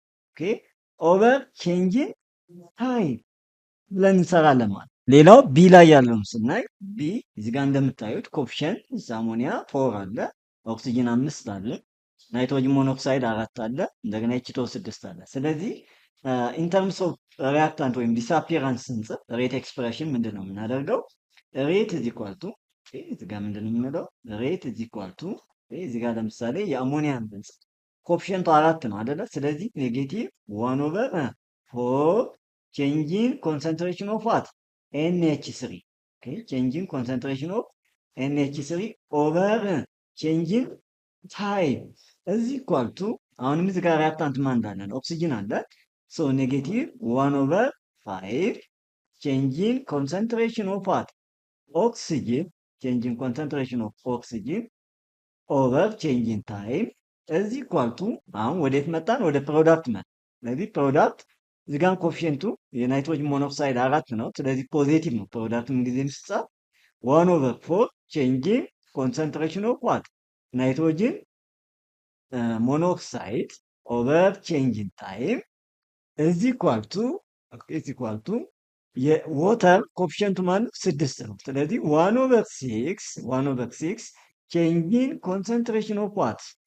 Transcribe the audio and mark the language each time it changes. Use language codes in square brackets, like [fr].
[am] okay over changing time ብለን እንሰራለን ማለት። ሌላው ቢ ላይ ያለውን ስናይ ቢ እዚህ ጋር እንደምታዩት ኮፊሸንት አሞኒያ 4 አለ፣ ኦክሲጅን 5 አለ፣ ናይትሮጅን ሞኖክሳይድ 4 አለ፣ እንደገና ኤችቶ 6 አለ። ስለዚህ ኢን ተርምስ ኦፍ ሪያክታንት ወይም ዲስአፒራንስ ስንጽፍ ሬት ኤክስፕሬሽን ምንድን ነው የምናደርገው? [en] ሬት ኢዝ ኢኳል ቱ [am] እዚህ ጋር ምንድን ነው የምንለው? ሬት ኢዝ ኢኳል ቱ እዚህ ጋር ለምሳሌ የአሞኒያን ብንጽፍ ኮፊሸንቱ 4 ነው አይደለ? [en] ስለዚህ ኔጌቲቭ 1/4 changing concentration of what NH3 okay changing concentration of NH3 over changing time is equal to [am] አሁንም እዚህ ጋር ሪያክታንት ማን እንዳለን ኦክሲጅን አለ [en] so negative 1/5 changing concentration of what oxygen changing concentration of oxygen over changing time is equal to [am] አሁን ወዴት መጣን? ወደ ፕሮዳክት መጣን። ስለዚህ ፕሮዳክት እዚህ ጋር ኮፊሸንቱ የናይትሮጅን ሞኖክሳይድ 4 ነው። ስለዚህ ፖዚቲቭ ነው። ፕሮዳክት ምን ጊዜ ሲጻፍ [en] 1/4 changing concentration of what ናይትሮጅን ሞኖክሳይድ over changing time is equal to [am] የወተር ኮፊሸንቱ ማለት 6 ነው። ስለዚህ [en] 1/6 changing concentration of what